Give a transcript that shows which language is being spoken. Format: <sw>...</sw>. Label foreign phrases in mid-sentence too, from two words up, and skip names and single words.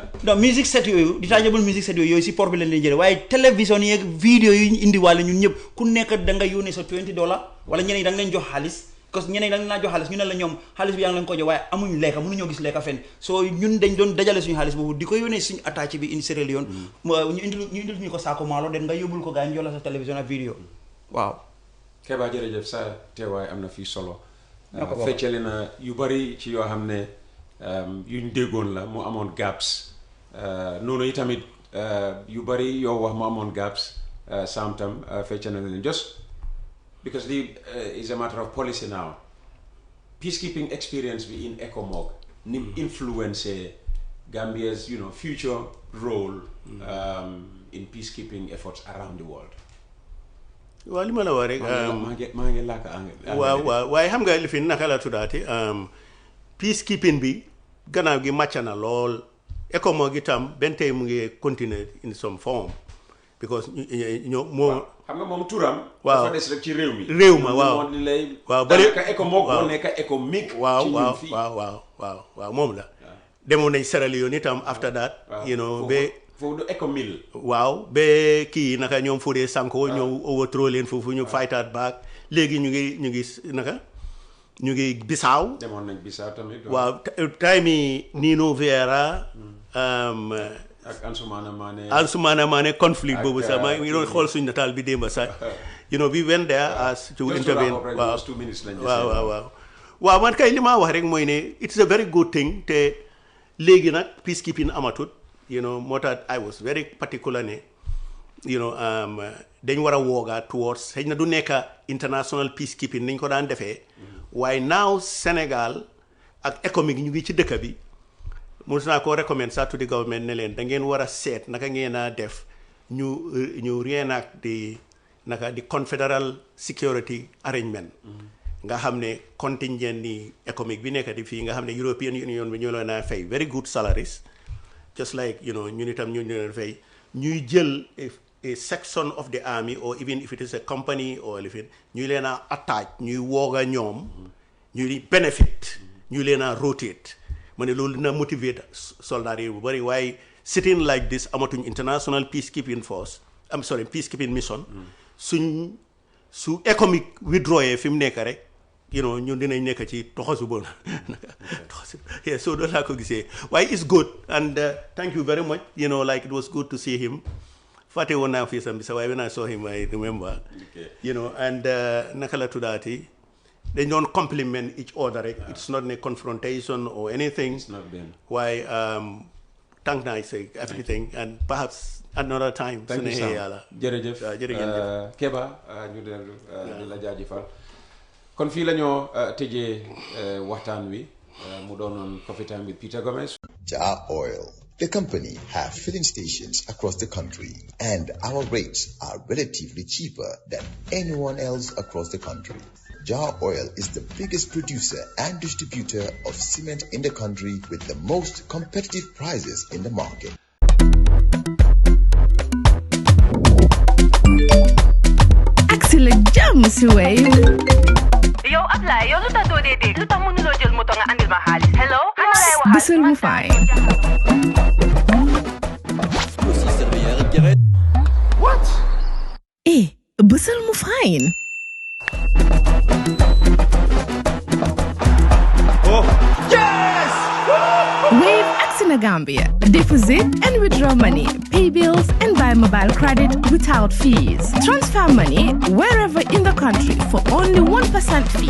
<wo>non</wo> <en>music set</en> <wo>yooyu</wo> <en>detachable music set</en> <wo>yooyu si port bi leen leen jëlee waaye télévision yeeg vidéo yi ñu indi wàlle ñun ñëpp ku nekk da nga yónnee sa $20 wala ñeneen da nga leen jox xaalis</wo> <fr>parce que</fr> <wo>ñeneen da nga naa jox xaalis ñu ne la ñoom xaalis bi yaa ngi leen ko jox waaye amuñ lekka mënuñoo gis lekka fenn soo ñun dañ doon dajale suñu xaalis boobu di ko yónnee suñu attaché bi</wo> <en>in Sierra Leone</en> <wo>ñu indil ñu ko saako maalo den nga yóbbul ko gars yi ñu jox la sa télévision ak vidéo waaw Kebba jërëjëf sa teewaay am na fii solo feccali na yu bari ci yoo xam ne yuñ déggoon la mu amoon gaps noonu yi tamit yu bari yoo wax mu amoon gaps Sam tam fecca na leen</wo> <en>just because is a matter of policy now peacekeeping experience</en> <wo>bi</wo> <en>in ECOMOG</en> <wo>ni</wo> <en>influence Gambia's future role in peacekeeping efforts around the world.</en> <wo>waaw li ma la wax rek maa ngi làkk anglais waaw waaye xam nga li fi naka la tuddaati peacekeeping bi gannaaw gi màcc na lool ECOMOG itam benn tey mu ngi continuer</wo> <en>in some form because</en> <wo>ñoo moo xam nga moom turam waaw dafa des rek ci réew mi ma waaw waaw bari ECOMOG moo nekk ECOMIG waaw moom la demoon nañ Sierra Leone itam</wo> <en>after that</en> <wo>ba foofu du ECOMIL waaw ba kii naka ñoom Fodé Sanko ñëw overthrow leen foofu ñu</wo> <en>fight out back</en> <wo>léegi ñu ngi naka ñu ngi Bissau demoon nañ Bissau tamit waaw time yi Nino Vera ak Ansumana Mane conflict boobu sax maa ngi doon xool suñu nataal bi démb sax</wo> <en>we went there as to intervene</en> <wo>waaw man kay li ma wax rek mooy ne</wo> <en>it's a very good thing</en> <wo>te léegi nag peacekeeping amatut moo tax</wo> <en>I was very particular</en> <wo>ne dañ war a wooga towards xëy na du nekk</wo> <en>international peacekeeping</en> <wo>niñ ko daan defee waaye now Sénégal ak économique ñu ngi ci dëkk bi mos naa ko recommend sax</wo> <en>to the government</en> <wo>ne leen da ngeen war a seet naka ngeen a def ñu reenact di</wo> <en>confederal security arrangement</en> <wo>nga xam ne contingent ni économique bi nekk di fii nga xam ne</wo> <en>European Union</en> <wo>bi ñu leen a fay</wo> <en>very good salaries just like</en> <wo>ñun itam ñu leen fay ñuy jël</wo> <en>a section of the army or even if it is a company or anything</en> <wo>ñuy leen a attach ñuy wooga ñoom ñuy benefit ñu leen a rotate ma ne loolu dina motivate soldats yi bu bëri waaye</wo> <en>sitting like this</en> <wo>amatuñ</wo> <en>international peacekeeping force peacekeeping mission</en> <wo>su économique withdrawee fi mu nekk rek ñun dinañ nekk ci toxasu bon so doon laa ko gisee waaye</wo> <en>it's good and thank you very much like it was good to see him</en> <wo>fàtte woon naa fii sam bi sa waaye</wo> <en>when I saw him I remember and</en> <wo>naka la tuddaati dañ doon</wo> <en>compliment each other</en> <wo>rek</wo> <en>it's not a confrontation or anything</en> <wo>waaye thank naa</wo> <en>say everything and perhaps another time</en> <wo>su neexee yàlla jërëjëf Kebba ñu dellu di la jaajëfal kon fii la ñoo tëjee waxtaan wi mu doonoon Coffee Time with Peter Gomez. Jaal Oil.</wo> <en>The company have filling stations across the country, and our rates are relatively cheaper than anyone else across the country. Jaal Oil is the biggest producer and distributor of cement in the country with the most competitive prices in the market.</en> <wo>Excellent jam si Wave.</wo> <en>Yo, apply.</en> <wo>Yo, lu tax doo dee dégg lu tax mënuloo jël moto nga andil ma xaalis. Hello? Xana lay waxal. Bësal mu fine.</wo> <en>What?</en> <wo>Bësal mu fine.</wo> <en>Oh, yes! Wave acts in Gambia. Deposit and withdraw money, pay bills and buy mobile credit without fees. Transfer money wherever in the country for only 1% fee.</en>